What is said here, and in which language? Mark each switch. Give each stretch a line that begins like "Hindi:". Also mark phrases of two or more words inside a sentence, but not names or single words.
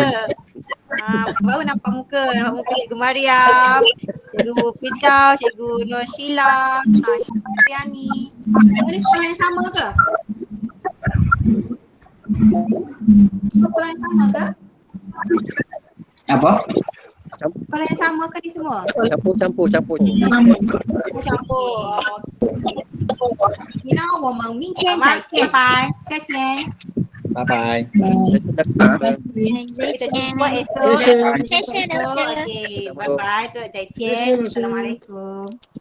Malay: Baru nampak muka Cikgu Mariam, Cikgu Firdaus, Cikgu Nur Sheila, Cikgu Mariani. Ini sekolah yang sama ke? Sekolah yang sama ke? Apa? Sekolah yang sama ke ni semua? Campur.
Chinese: 我们明天再见吧，再见。拜拜。
Malay: Kita jumpa esok. Terima kasih.
English: Okey, bye bye.再见.
Malay: Assalamualaikum.